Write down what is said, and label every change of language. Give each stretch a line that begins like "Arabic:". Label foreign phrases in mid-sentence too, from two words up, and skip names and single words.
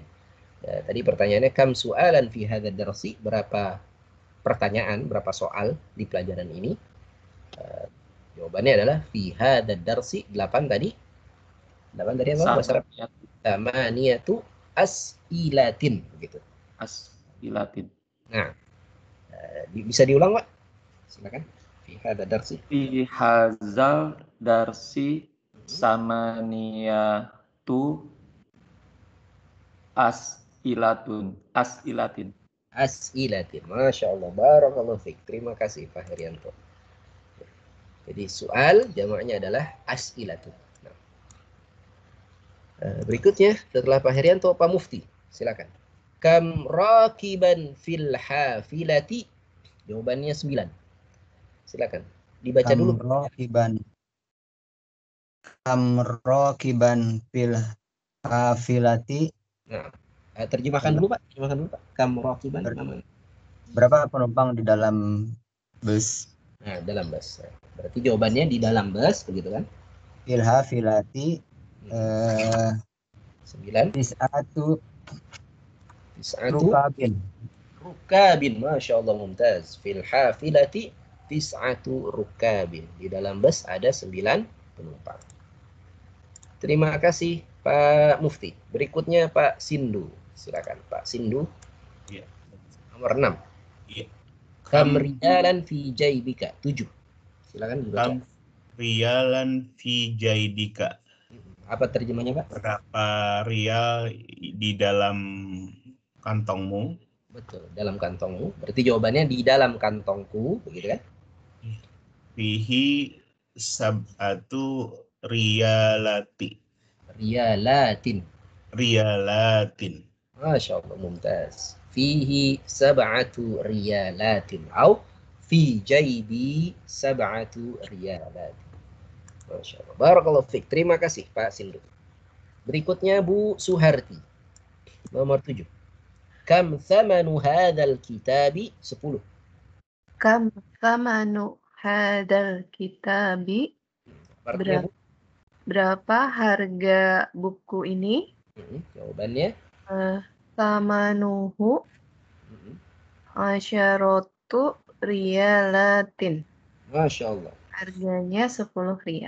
Indonesian: Tadi pertanyaannya
Arabic: كم سؤالا في هذا الدرس,
Indonesian: berapa pertanyaan, berapa soal di pelajaran ini. Jawabannya adalah
Arabic: في هذا الدرس
Indonesian: 8 tadi. 8 tadi apa bahasa Arab?
Arabic: ثمانية أسئلة begitu. As'ilatin.
Indonesian: Nah, bisa diulang Pak? Silakan.
Arabic: في هذا الدرس. في هذا الدرس ثمانية أسئلة. ما شاء الله, بارك الله فيك.
Indonesian: Terima kasih Pak Herianto. Jadi soal jamaknya adalah as'ilatun. Nah. Berikutnya setelah Pak Herianto, Pak Mufti. Silakan.
Arabic: كم راكبا في الحافلة.
Indonesian: Jawabannya 9. Silakan. Dibaca dulu.
Arabic: كم راكبا في الحافلة.
Indonesian: Nah, terjemahkan dulu Pak.
Arabic: كم راكبا.
Indonesian: Berapa penumpang di dalam bus? Nah, dalam bus. Berarti jawabannya di dalam bus, begitu kan?
Arabic: في الحافلة 9. تسعة ركاب. ما شاء الله، ممتاز. في الحافلة تسعة ركاب.
Indonesian: Di dalam bus ada 9 penumpang. Terima kasih Pak Mufti. Berikutnya Pak Sindu. Silakan Pak Sindu. Iya. Nomor 6. Iya.
Arabic: كم رجلا في جيبك. 7.
Indonesian: Silakan dibaca.
Arabic: كم ريالا في جيبك.
Indonesian: Apa terjemahnya Pak? Berapa rial di dalam kantongmu? Betul, dalam kantongmu. Berarti jawabannya di dalam kantongku, begitu kan?
Arabic: فيه سبعة ريالات. ما شاء الله، ممتاز. فيه سبعة ريالات. Atau في جيبي سبعة ريالات. ما شاء الله. بارك الله فيك.
Indonesian: Terima kasih Pak Sindu. Berikutnya Bu Suharti. Nomor 7.
Arabic: كم ثمن هذا الكتاب? 10. كم ثمن هذا الكتاب?
Indonesian: Berapa harga buku ini? Jawabannya?
Arabic: ثمنه عشرة ريالات. ما شاء الله.
Indonesian: Harganya 10 rial.